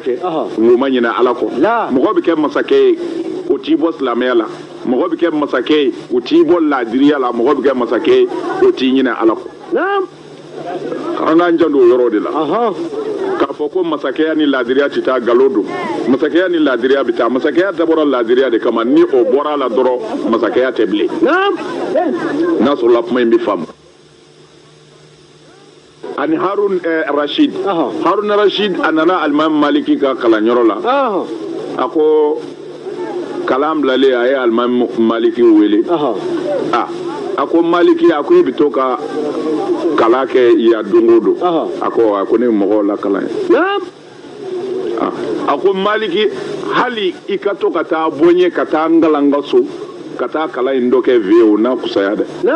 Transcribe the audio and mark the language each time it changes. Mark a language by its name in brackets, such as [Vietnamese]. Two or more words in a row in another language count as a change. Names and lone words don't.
[Bambara] kɛ u ma ɲinɛ ala kɔ mɔgɔ bɛ kɛ masakɛ ye o t'i bɔ silamɛya la mɔgɔ bɛ kɛ masakɛ ye o t'i bɔ laadiriya la mɔgɔ bɛ kɛ masakɛ ye o t'i ɲinɛ ala kɔ an k'an janto o yɔrɔ de la k'a fɔ ko masakɛya ni laadiriya tɛ taa nkalon don masakɛya ni laadiriya bɛ taa masakɛya dabɔra laadiriya de kama ni o bɔra a la dɔrɔn masakɛya tɛ bilen n'a sɔrɔla kuma in bɛ faamu ani harun rashid haruna rashid a nana alimami maliki ka kalanyɔrɔ la a ko kalan bilalen a ye alimami maliki wele a ko maliki a ko i bɛ to ka kala kɛ yan don o don a ko ne mɔgɔw la kalan ye a ko maliki hali i ka to ka taa bɔ n ye ka taa n kalan n ka so ka taa kalan in dɔ kɛ vie o n'a kusaya dɛ